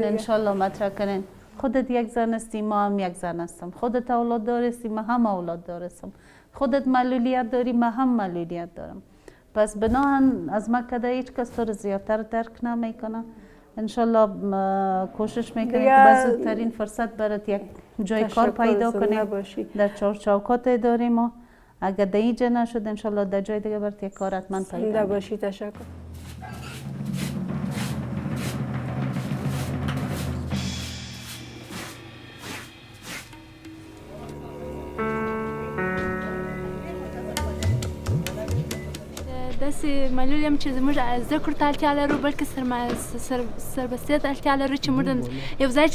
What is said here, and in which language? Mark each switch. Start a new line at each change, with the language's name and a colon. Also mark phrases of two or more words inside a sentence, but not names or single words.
Persian: انشالله مطرح کنین خودت یک زن هستی ما هم یک زن هستم خودت اولاد دارستی ما هم اولاد دارستم خودت معلولیت داری ما هم معلولیت دارم پس بناهن از ما کده هیچ کس تو رو زیادتر درک نمیکنه انشالله کوشش میکنیم که بزرگترین فرصت برات یک جای کار پیدا کنیم در چوکات داریم ما اگر در اینجا نشد انشالله در جای دیگه برات یک کار حتما پیدا باشی تشکر
Pashto: داسې معلول یم چې زموږ زده کړو ته اړتیا لرو بلکې سربستۍ ته اړتیا لرو چې موږ یو ځای